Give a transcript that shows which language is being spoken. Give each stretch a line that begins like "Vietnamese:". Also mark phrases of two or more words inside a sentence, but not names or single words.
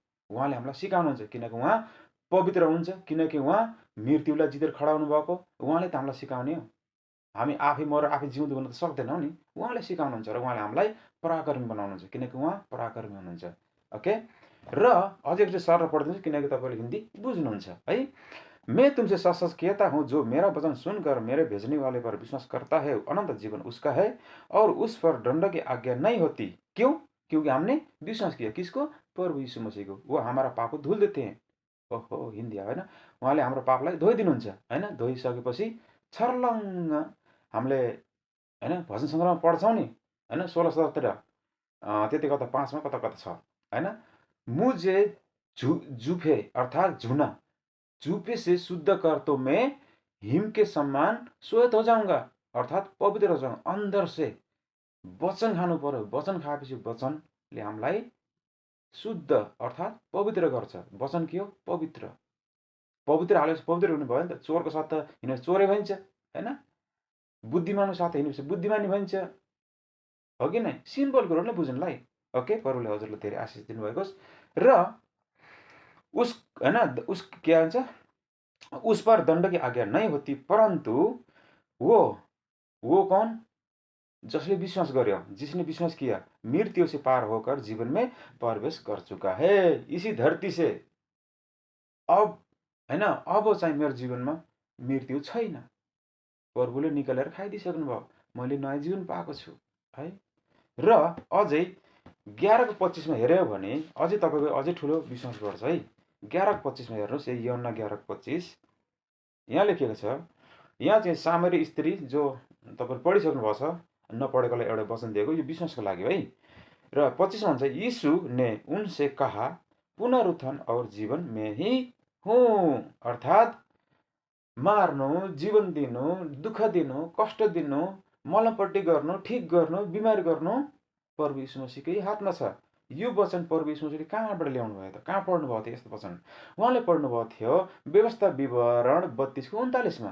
Nepali: उहाँले हामीलाई सिकाउनुहुन्छ, किनकि उहाँ पवित्र हुन्छ, किनकि उहाँ मृत्युलाई जितेर खडा हुनुभएको, उहाँले त हामीलाई सिकाउने हो। हामी आफै मरेर आफै जिउँदो हुन त सक्दैनौँ नि, उहाँले सिकाउनुहुन्छ र उहाँले हामीलाई पराक्रमी बनाउनुहुन्छ, किनकि उहाँ पराक्रमी हुनुहुन्छ। ओके, र अझै एकचोटि सर पढिदिन्छु किनकि तपाईँले हिन्दी बुझ्नुहुन्छ है।
Hindi: मैं तुमसे सच सच कहता हूँ, जो मेरा वचन सुनकर मेरे भेजने वाले पर विश्वास करता है, अनंत जीवन उसका है और उस पर दंड की आज्ञा नहीं होती। क्यों? क्योंकि हमने विश्वास किया। किसको? प्रभु यीशु मसीह को। वो हमारा पाप को धुल देते हैं।
Nepali: ओहो, हिन्दी आयो हैन। उहाँले हाम्रो पापलाई धोइदिनुहुन्छ हैन। धोइसकेपछि छर्लङ्ग हामीले हैन भजन सङ्ग्रहमा पढ्छौँ नि हैन, 16:17 त्यति कता 5 मा कता कता छ हैन।
Hindi: मुझे जुफे अर्थात झुना जूपे से शुद्ध कर तो मैं हिम के समान श्वेत हो जाऊंगा, अर्थात पवित्र हो जाऊंगा। अंदर से
Nepali: वचन खानु पर्यो। वचन खाएपछि वचनले हामीलाई शुद्ध अर्थात पवित्र गर्छ। वचन के हो? पवित्र। पवित्र हालेपछि पवित्र हुनु भयो नि त। चोरको साथ त हिँडेपछि चोरै भइन्छ हैन। बुद्धिमानको साथ हिँडेपछि बुद्धिमानी भइन्छ, हो कि नै? सिम्पल कुरो नै बुझ्नुलाई। ओके, प्रभुले हजुरलाई धेरै आशिष दिनुभएको होस्। र उस हैन उस के भन्छ,
Hindi: उस पर दंड की आज्ञा नहीं होती, परंतु वो कौन? जिसने विश्वास
Nepali: गर्यो,
Hindi: जिसने विश्वास किया, मृत्यु से पार होकर जीवन में प्रवेश कर चुका है। इसी धरती से
Nepali: अब हैन, अब चाहिँ मेरो जीवनमा मृत्यु छैन। प्रभुले निकालेर खाइदिइसक्नु भयो। मैले नयाँ जीवन पाएको छु है। र अझै 11:25 मा हेर्यो भने अझै तपाईको अझै ठुलो विश्वास गर्छ है। 11:25 मा हेर्नुहोस्, यूहन्ना 11:25 यहाँ लेखेको छ। यहाँ चाहिँ सामरी स्त्री जो तपाईले पढिसक्नु भएको छ, नपढेकोलाई एउटा वचन दिएको, यो विश्वासको लागि है। र 25 मा भन्छ,
Hindi: यीशु ने उनसे कहा, पुनरुत्थान और जीवन में ही हूँ।
Nepali: अर्थात् मार्नु, जीवन दिनु, दुःख दिनु, कष्ट दिनु, मलमपट्टि गर्नु, ठिक गर्नु, बिमारी गर्नु प्रभु यीशु मसीहकै हातमा छ। यो वचन प्रभु यीशु मसीहले कहाँबाट ल्याउनु भयो त? कहाँ पढ्नुभएको थियो यस्तो वचन? उहाँले पढ्नुभएको थियो व्यवस्था विवरण 32:39मा।